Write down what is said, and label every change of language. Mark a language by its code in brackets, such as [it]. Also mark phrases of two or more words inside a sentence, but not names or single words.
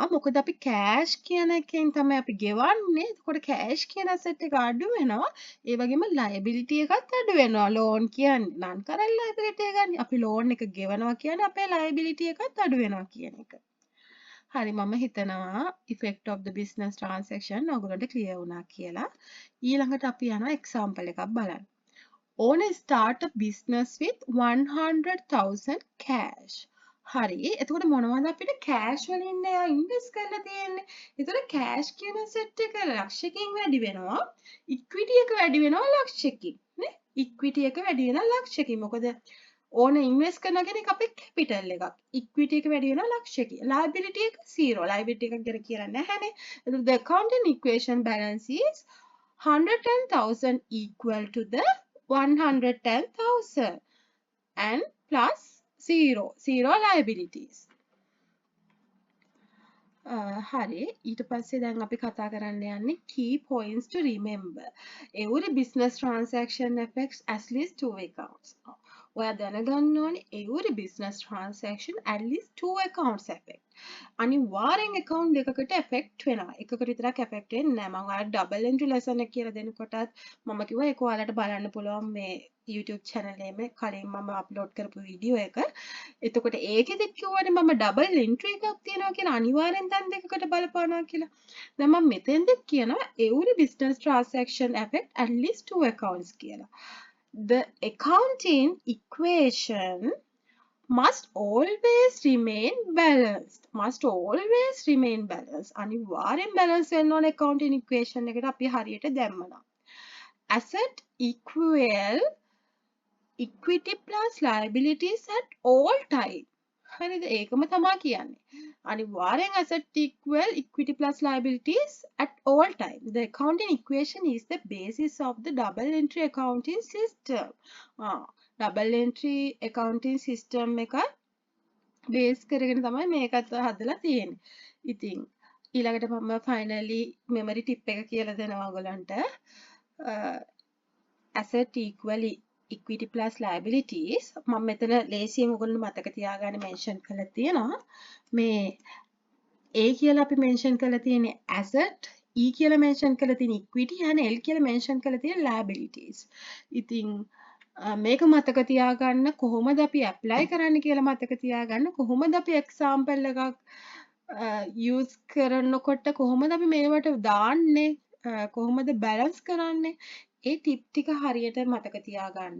[si] මොකද අපි කෑෂ් කියන එකෙන් තමයි අපි ගෙවන්නේ. එතකොට කෑෂ් කියන ඇසට් එක අඩු වෙනවා. ඒ වගේම ලයබිලිටි එකත් අඩු වෙනවා. ලෝන් කියන්නේ [en] non current liability [si] එකනේ. අපි ලෝන් එක ගෙවනවා කියන්නේ අපේ ලයබිලිටි එකත් අඩු වෙනවා කියන එක. හරි මම හිතනවා [en] effect of the business transaction [si] ඔයගොල්ලන්ට ක්ලියර් වුණා කියලා. ඊළඟට අපි යනවා එක්සැම්පල් එකක් බලන්න. [en] Owner start a business with 100,000 cash. [si] හරි. එතකොට මොනවද අපිට කෑෂ් වලින් එයා ඉන්වෙස්ට් කරලා තියෙන්නේ? එතකොට කෑෂ් කියන සෙට් එක ලක්ෂයකින් වැඩි වෙනවා. ඉක්විටි එක වැඩි වෙනවා ලක්ෂයකින්. නේ? ඉක්විටි එක වැඩි වෙනවා ලක්ෂයකින්. මොකද ඕන ඉන්වෙස්ට් කරනවා කියන එක අපේ කැපිටල් එකක්. ඉක්විටි එක වැඩි වෙනවා ලක්ෂයකින්. liability එක 0. liability එකක් ගැන කියලා නැහැනේ. [en] එතකොට the accounting equation balance is 110,000 equal to the 110,000 and plus 0 liabilities. [si] හරි ඊට පස්සේ දැන් අපි කතා කරන්න යන්නේ [en] key points to remember. Every business transaction affects at least two accounts. [si] ඔයා දැනගන්න ඕනේ [en] every business transaction at least two accounts affect. [si] අනිවාර්යෙන් account දෙකකට affect වෙනවා. එකකට විතරක් affect වෙන්නේ නැහැ. මම ඔයාලට [en] double entry lesson [si] එක කියලා දෙනකොටත් මම කිව්වා ඒක ඔයාලට බලන්න පුළුවන් මේ YouTube channel එකේ කලින් මම upload කරපු වීඩියෝ එක. එතකොට ඒකෙදිත් කිව්වනේ මම [en] double entry [si] එකක් තියෙනවා කියලා අනිවාර්යෙන් තැන් දෙකකට බලපානවා කියලා. දැන් මම මෙතෙන්දිත් කියනවා [en] every business transaction affect at least two accounts කියලා. The accounting equation must always remain balanced. Must always remain balanced. [si] අනිවාර්යෙන් balance වෙන්න ඕනේ [en] accounting equation [si] එකට අපි හරියට දැම්මනම්. [en] Asset equal equity plus liabilities at all time. [si] හරිද? ඒකම තමයි කියන්නේ. අනිවාර්යෙන් [en] asset equal equity plus liabilities at all time. The accounting equation is the basis of the double entry accounting system. double entry accounting system [si] එක බේස් කරගෙන තමයි මේකත් හදලා තියෙන්නේ. ඉතින් ඊළඟට මම [en] finally memory tip [si] එක කියලා දෙනවා ඔයගලන්ට. [en] asset equal equity plus liabilities [si] මම මෙතන ලේසියෙන් ඔයගොල්ලෝ මතක තියාගන්න මෙන්ෂන් කරලා තියෙනවා. මේ A කියලා අපි මෙන්ෂන් කරලා තියෙන්නේ asset, E කියලා මෙන්ෂන් කරලා තියෙන්නේ [en] equity and [si] L කියලා මෙන්ෂන් කරලා තියෙන්නේ liabilities. ඉතින් මේක මතක තියාගන්න කොහොමද අපි apply කරන්න කියලා මතක තියාගන්න කොහොමද අපි example එකක් use කරනකොට කොහොමද අපි මේවට දාන්නේ කොහොමද balance කරන්නේ ඒ ටිප් ටික හරියට මතක තියාගන්න.